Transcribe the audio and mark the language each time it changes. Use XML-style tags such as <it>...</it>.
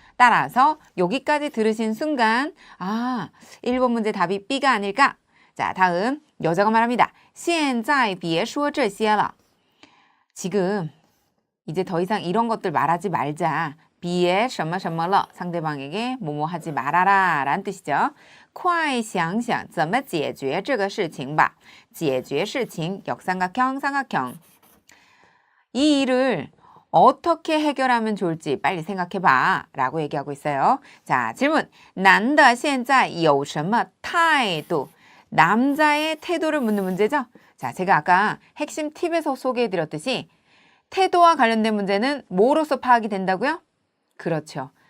<ko>따라서 여기까지 들으신 순간 1번 문제 답이 B가 아닐까? 자, 다음 여자가 말합니다.</ko> <zh>现在别说这些了.</zh> <ko>지금 이제 더 이상 이런 것들 말하지 말자.</ko> <zh>别什么什么了</zh> <ko>상대방에게 뭐뭐 하지 말아라 라는 뜻이죠.</ko> <zh>快想想怎么解决这个事情吧. 解决事情</zh> <ko>역삼각형, 삼각형. 이 일을 어떻게 해결하면 좋을지 빨리 생각해봐 라고 얘기하고 있어요. 자, 질문.</ko> <zh>男的现在有什么态度?</zh> <ko>남자의 태도를 묻는 문제죠. 자, 제가 아까 핵심 팁에서 소개해드렸듯이 태도와 관련된 문제는 뭐로서 파악이 된다고요? 그렇죠.</ko>